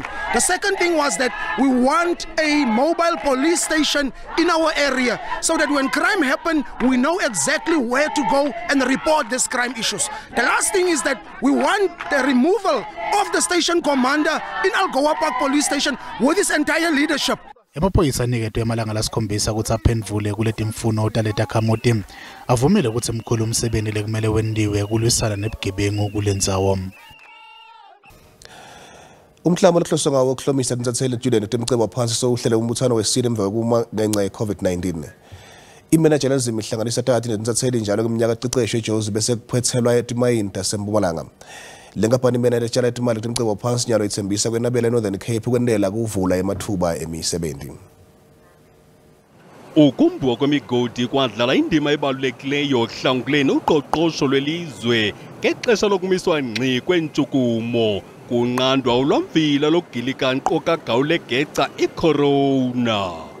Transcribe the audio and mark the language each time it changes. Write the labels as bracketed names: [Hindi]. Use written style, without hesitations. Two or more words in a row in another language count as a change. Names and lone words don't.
[English] The second thing was that we want a mobile police station in our area so that when crime happens, we know exactly where to go and report these crime issues. The last thing is that we want the removal of the station commander in Algoa Park Police Station with his entire leadership. [Swati] Emaphoyisa aniketwe amalanga la-7 ukuthi aphendvule kuletimfuno taletakamoti avumile ukuthi mkhulu umsebenzi lekumele wendiwe kulwisana nebugebengu kule ndzawo. Umklamo lekuhloswe ngawo kuhlomisa tintsatseli letitjudeni temcebo phansi sowuhlele umbuthano wesine emva kokuma ngenxa ye-COVID-19. Imanager lezimo ihlanganisa takhe netintsatseli njalo kweminyaka ececeshwe eJozi bese kuphethelwa etimayini taseMpumalanga. Lenkampani imene etshala itimali temcebo phansi nyalo ithembisa kwenabela eNorthern Cape ukwendela kuvula emathuba emisebenzi. [Xhosa] Ukumbuka kwemigodi kwadlala indima ebalulekileyo ekuhlanguleni uqoqosho lwelizwe ngexesha lokumiswa ngqi kwentshukumo kunqandwa ulwamvila lokugilika nkqo kagawu legeca icorona.